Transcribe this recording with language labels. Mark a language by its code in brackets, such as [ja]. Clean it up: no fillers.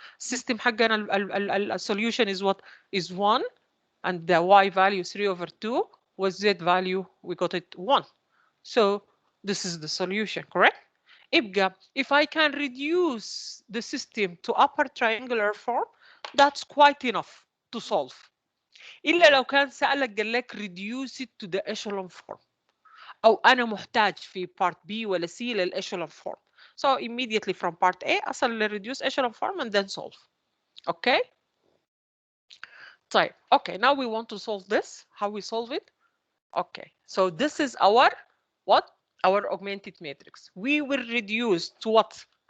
[en] System [ar] حقنا [en] solution is what? Is 1, and the y value 3 over 2 was z value, we got it 1. So this is the solution, correct? [ar] يبقى [en] if I can reduce the system to upper triangular form, that's quite enough to solve. [ar] إلا لو كان سألك قال لك reduce it to the echelon form. أو أنا محتاج في part B ولا C للechelon form. [en] So immediately from part A [ar] أصل للreduce [en] echelon form and then solve. Okay? [ar] طيب, [en] okay, now we want to solve this. How we solve it? Okay, so this is our what? Our augmented matrix. We will reduce to what?